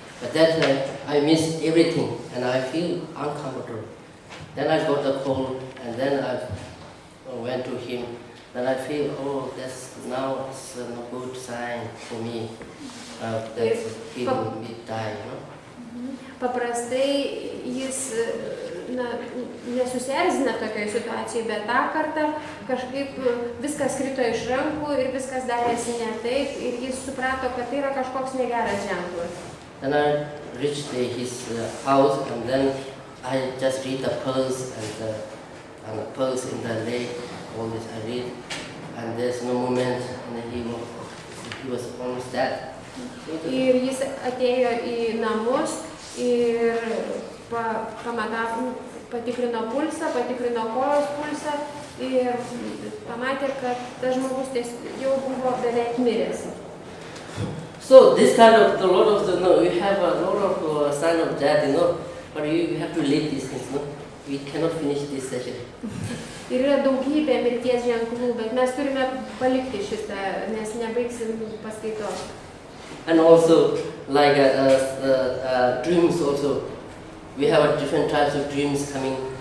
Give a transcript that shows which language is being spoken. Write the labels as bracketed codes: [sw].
[en] But that time I miss everything and I feel uncomfortable. Then I got the cold and then I went to him. Then I feel, that's now it's a good sign for me that he will die. [lt] Paprastai jis nesusierzina tokioje situacijoje, bet tą kartą kažkaip viskas krito iš rankų ir viskas darėsi ne taip ir jis suprato, kad tai yra kažkoks negeras ženklas. [en] Then I reached his house, and then I just read the pearls and the pearls in the lake. All this I read, and there's no moment, and he was almost dead. [lt] Ir jis atėjo į namus ir patikrino pulsą, patikrino kojos pulsą ir pamatė, kad tas žmogus jau buvo beveik miręs. [en] So this kind of a lot of you have a lot of sign of death, but you have to live these things. We cannot finish this session. [lt] Ir yra daugybė mirties ženklų, bet mes turime palikti šitą, nes nebaigsim paskaitos. [en] And also, like dreams also, we have different types of dreams coming.